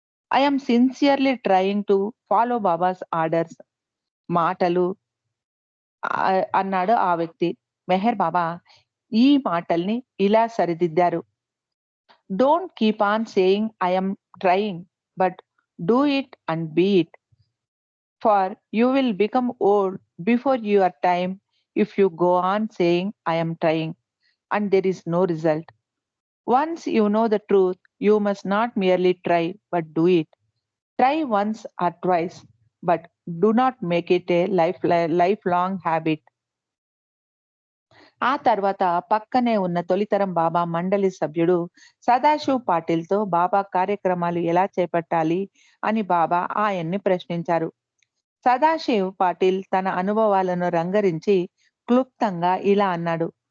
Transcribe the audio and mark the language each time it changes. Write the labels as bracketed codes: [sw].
[en] I am sincerely trying to follow Baba's orders. [te] మాటలు అన్నాడు ఆ వ్యక్తి. మెహర్ బాబా ఈ మాటల్ని ఇలా సరిదిద్దారు. [en] Don't keep on saying I am trying, but do it and be it. For you will become old before your time if you go on saying, I am trying, and there is no result. Once you know the truth, you must not merely try, but do it. Try once or twice, but do not make it a lifelong habit. [te] ఆ తర్వాత పక్కనే ఉన్న తొలితరం బాబా మండలి సభ్యుడు సదాశివ్ పాటిల్‌తో బాబా కార్యక్రమాలు ఎలా చేపట్టాలి అని బాబా ఆయన్ని ప్రశ్నించారు. సదాశివ్ పాటిల్ తన అనుభవాలను రంగరించి క్లుప్తంగా ఇలా అన్నాడు.